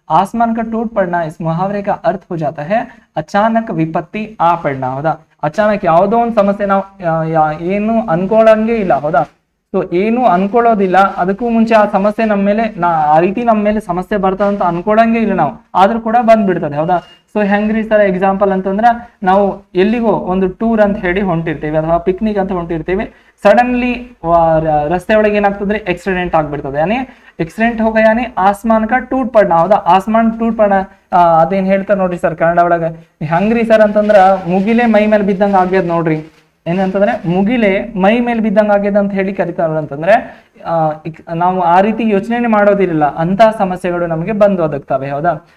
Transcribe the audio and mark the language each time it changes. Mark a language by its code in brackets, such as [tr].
[hi] आसमान का टूट पड़ना इस मुहावरे का अर्थ हो जाता है अचानक विपत्ति आ पड़ना. होगा? [kn] अचानक ಯಾವುದೋ ಒಂದು ಸಮಸ್ಯೆ ನಾವು ಏನು ಅನ್ಕೊಳ್ಳಂಗೆ ಇಲ್ಲ. ಹೌದಾ? ಸೊ ಏನು ಅನ್ಕೊಳ್ಳೋದಿಲ್ಲ, ಅದಕ್ಕೂ ಮುಂಚೆ ಆ ಸಮಸ್ಯೆ ನಮ್ಮ ಮೇಲೆ ಆ ರೀತಿ ನಮ್ಮ ಮೇಲೆ ಸಮಸ್ಯೆ ಬರ್ತದೆ ಅಂತ ಅನ್ಕೊಳ್ಳಂಗೆ ಇಲ್ಲ ನಾವು, ಆದ್ರೂ ಕೂಡ ಬಂದ್ಬಿಡ್ತದೆ. ಹೌದಾ? ಸೊ ಹೆಂಗ್ರಿ ಸರ್ ಎಕ್ಸಾಂಪಲ್ ಅಂತಂದ್ರೆ, ನಾವು ಎಲ್ಲಿಗೋ ಒಂದು ಟೂರ್ ಅಂತ ಹೇಳಿ ಹೊಂಟಿರ್ತೀವಿ ಅಥವಾ ಪಿಕ್ನಿಕ್ ಅಂತ ಹೊಂಟಿರ್ತೀವಿ, ಸಡನ್ಲಿ ರಸ್ತೆ ಒಳಗೆ ಏನಾಗ್ತದ್ರೆ ಆಕ್ಸಿಡೆಂಟ್ ಆಗ್ಬಿಡ್ತದೆ. [hi] ಯಾನಿ एक्सीडेंट हो गया यानी आसमान का टूट पड़ना. [kn] ಹೌದಾ? ಆಸ್ಮಾನ್ ಟೂಟ್ ಪಡ ಅದೇನ್ ಹೇಳ್ತಾರೆ ನೋಡ್ರಿ ಸರ್ ಕನ್ನಡ ಒಳಗೆ, ಹಂಗ್ರಿ ಸರ್ ಅಂತಂದ್ರ ಮುಗಿಲೆ ಮೈ ಮೇಲೆ ಬಿದ್ದಂಗ ಆಗ್ಯದ ನೋಡ್ರಿ. ಏನಂತಂದ್ರೆ ಮುಗಿಲೆ ಮೈ ಮೇಲೆ ಬಿದ್ದಂಗ ಆಗ್ಯದ ಅಂತ ಹೇಳಿ ಕರಿತಾರ. ಅಂತಂದ್ರೆ ನಾವು ಆ ರೀತಿ ಯೋಚನೆ ಮಾಡೋದಿರಲಿಲ್ಲ, ಅಂತ ಸಮಸ್ಯೆಗಳು ನಮಗೆ ಬಂದು ಒದಗ್ತವೆ. ಹೌದಾ?